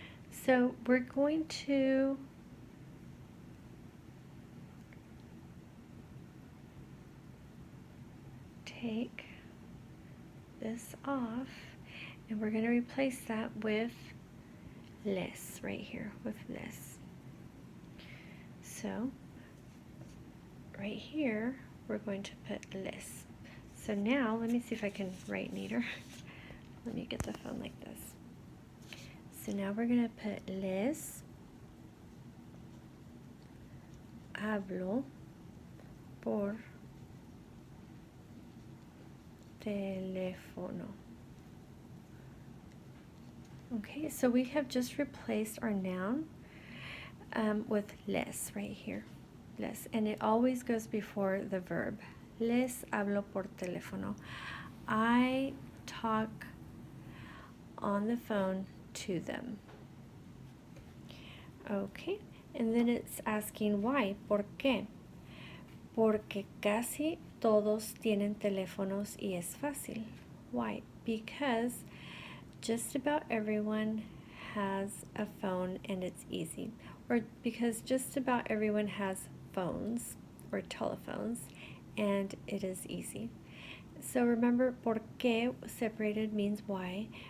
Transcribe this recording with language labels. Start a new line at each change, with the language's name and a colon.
English: So we're going to take this off, and we're going to replace that with les right here, with les. So right here we're going to put les. So now let me see if I can write neater. Let me get the phone like this. So now we're going to put
Spanish: les hablo por teléfono.
English: Okay, so we have just replaced our noun with les right here. Les, and it always goes before the verb.
Spanish: Les hablo por teléfono.
English: I talk on the phone to them. Okay, and then it's asking why, ¿por qué?
Spanish: Porque casi todos tienen teléfonos y es fácil.
English: Why? Because just about everyone has a phone and it's easy. Or because just about everyone has phones or telephones and it is easy. So remember, por qué separated means why.